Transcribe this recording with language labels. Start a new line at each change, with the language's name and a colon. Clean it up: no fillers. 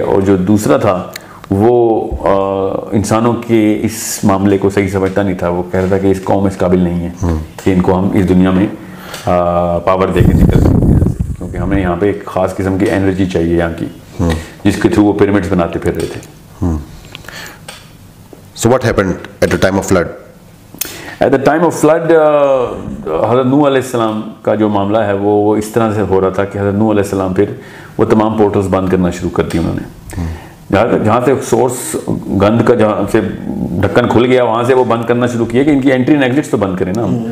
Urdu: اور جو دوسرا تھا وہ انسانوں کے اس معاملے کو صحیح سمجھتا نہیں تھا, وہ کہہ رہا تھا کہ اس قوم اس قابل نہیں ہے کہ ان کو ہم اس دنیا میں پاور دے کے نکل سکیں, کیونکہ ہمیں یہاں پہ ایک خاص قسم کی انرجی چاہیے یہاں کی, جس کے تھرو وہ پیرامڈس بناتے پھر رہے تھے.
English: So what happened at the time of flood? At the time of flood,
Urdu: حضرت نوح علیہ السلام کا جو معاملہ ہے وہ اس طرح سے ہو رہا تھا کہ حضرت نوح علیہ السلام پھر وہ تمام پورٹلز بند کرنا شروع کر دی انہوں نے. جہاں سے سورس گند کا جہاں سے ڈھکن کھل گیا وہاں سے وہ بند کرنا شروع کیا کہ ان کی انٹری اینڈ ایگزٹس تو بند کریں نا.